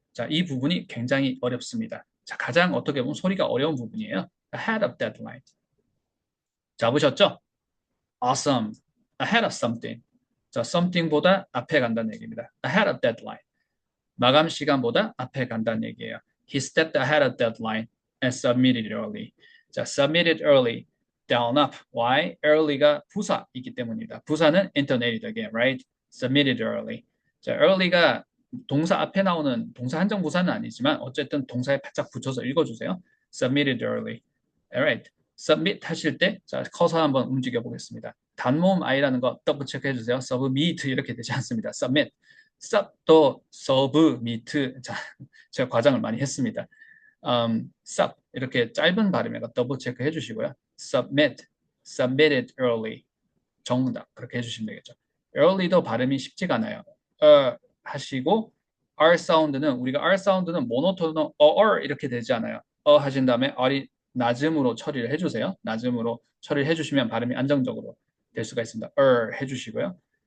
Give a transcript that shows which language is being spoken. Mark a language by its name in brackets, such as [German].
[Korean] 자, 이 부분이 굉장히 어렵습니다. 자, 가장 어떻게 보면 소리가 어려운 부분이에요. [English] ahead of deadline. [Korean] 잡으셨죠? [English] awesome. ahead of something. [Korean] 자, something보다 앞에 간다는 얘기입니다. [English] ahead of deadline. [Korean] 마감 시간보다 앞에 간다는 얘기예요. [English] He stepped ahead of deadline and submitted early. 자, submitted early. down up. Why? [Korean] early가 부사이기 때문이다. 부사는 [English] intonated again, right? submitted early. [Korean] 자, early가 동사 앞에 나오는 동사 한정 부사는 아니지만 어쨌든 동사에 바짝 붙여서 읽어주세요. [English] submitted early. Alright. [Korean] submit 하실 때 자, 커서 한번 움직여 보겠습니다. 단모음 I라는 거 더블 체크해 주세요. submit 이렇게 되지 않습니다. [English] submit. sub도 submit. [Korean] 자, 제가 과장을 많이 했습니다. sub 이렇게 짧은 발음에가 더블 체크해 주시고요. [English] submit, submitted early. [Korean] 정답 그렇게 해주시면 되겠죠. early도 발음이 쉽지가 않아요. 하시고 R 사운드는 우리가 R 사운드는 모노톤은 이렇게 되지 않아요. 하신 다음에 R이 낮음으로 처리를 해주세요. 낮음으로 처리를 해주시면 발음이 안정적으로 될 수가 있습니다. 해주시고요.